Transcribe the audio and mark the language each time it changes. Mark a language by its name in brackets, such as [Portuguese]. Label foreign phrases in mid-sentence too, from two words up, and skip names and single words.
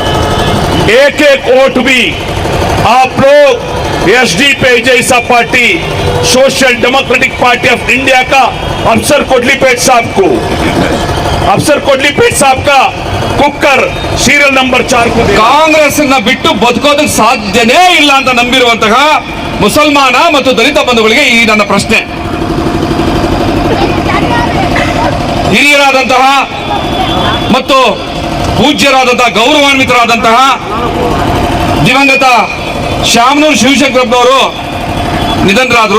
[Hindi] एक एक वोट भी आप लोग एसडीपी जैसा पार्टी, सोशल डेमोक्रेटिक पार्टी ऑफ इंडिया का अफसर कोटलीपेट साहब का कुकर [English] serial number [Hindi] 4 को [Kannada] ಕಾಂಗ್ರೆಸ್ ಬಿಟ್ಟು ಬದುಕೋದಕ್ಕೆ ಸಾಧ್ಯನೇ ಇಲ್ಲ ಅಂತ ನಂಬಿರುವಂತಹ ಮುಸಲ್ಮಾನ ಮತ್ತು ದಲಿತ ಬಂಧುಗಳಿಗೆ ಈ ನನ್ನ ಪ್ರಶ್ನೆ. ಹಿರಿಯರಾದಂತಹ ಮತ್ತು ಪೂಜ್ಯರಾದಂತಹ ಗೌರವಾನ್ವಿತರಾದಂತಹ ದಿವಂಗತ ಶಾಮನೂರು ಶಿವಶಂಕರಪ್ಪನವರು ನಿಧನರಾದರು.